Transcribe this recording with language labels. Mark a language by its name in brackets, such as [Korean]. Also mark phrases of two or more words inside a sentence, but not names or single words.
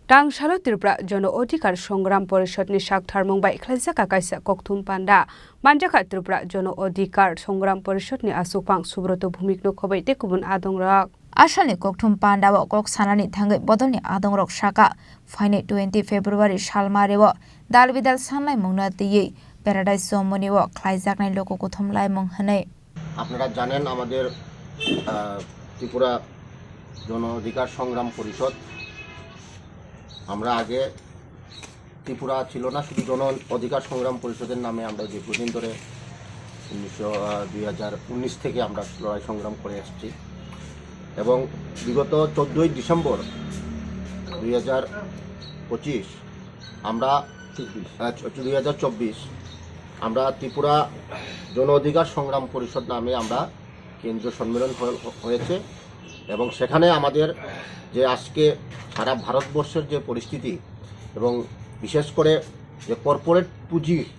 [Kok Borok] Tangshalo Tripura Jono Odhikar Songram Porishotni Shakthar Bai Khlaijaka Kaisa Kokthum Panda Manjaka Tripura Jono Odhikar Songram Porishotni Asupang Subroto Bhumikno Khobai Tekubun Adongrak Ashalni Kokthum Panda wa Kok Sanani Thangai Bodoni Adongrok Shaka Faine 20 February Shalmarewo Dalbidal Sanlai Mungna Tiye Paradise Somoni wa Khlaijaknai Loko Kothomlai Mung Hanai [Bangla] আপনারা জানেন আমাদের ত্রিপুরা জন অধিকার সংগ্রাম পরিষদ আমরা আগে ত্রিপুরা ছিল না শুধু জন অধিকার সংগ্রাম পরিষদের নামে আমরা দীর্ঘদিন ধরে 2019 থেকে আমরা লড়াই সংগ্রাম করে আসছি এবং বিগত 14ই ডিসেম্বর 2025 আমরা 2024 আমরা ত্রিপুরা জন অধিকার সংগ্রাম পরিষদ নামে আমরা কেন্দ্রীয় সম্মেলন হয়েছে এবং সেখানে আমাদের যে আজকে সারা ভারতবর্ষের যে পরিস্থিতি এবং বিশেষ করে যে কর্পোরেট পুঁজি